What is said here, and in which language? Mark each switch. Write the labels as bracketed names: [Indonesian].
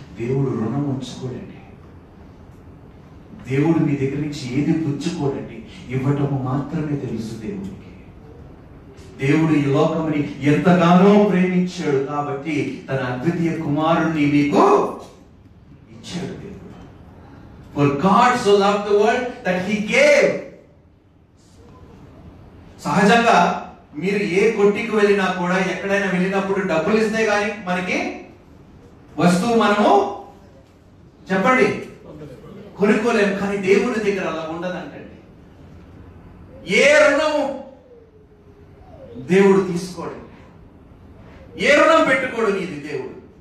[Telugu] దేవుడు రుణం ఉంచుకోడండి. దేవుడు మీ దగ్గర నుంచి ఏది పుచ్చుకోడండి, ఇవ్వటము మాత్రమే తెలుసు దేవుడికి. దేవుడు ఈ లోకముని ఎంతగానో ప్రేమించాడు కాబట్టి తన అద్వితీయ కుమారుణ్ణి మీకు ఇచ్చాడు. దేవుడు, [English] for God so loved the world that he gave. [Telugu] సహజంగా మీరు ఏ కొట్టికి వెళ్ళినా కూడా, ఎక్కడైనా వెళ్ళినప్పుడు డబ్బులు ఇస్తే గానీ మనకి వస్తువు మనము చెప్పండి కొనుక్కోలేము. కానీ దేవుని దగ్గర అలా ఉండదంటండి. ఏ రుణము దేవుడు తీసుకోడండి, ఏ రుణం పెట్టుకోడు నీది దేవుడు.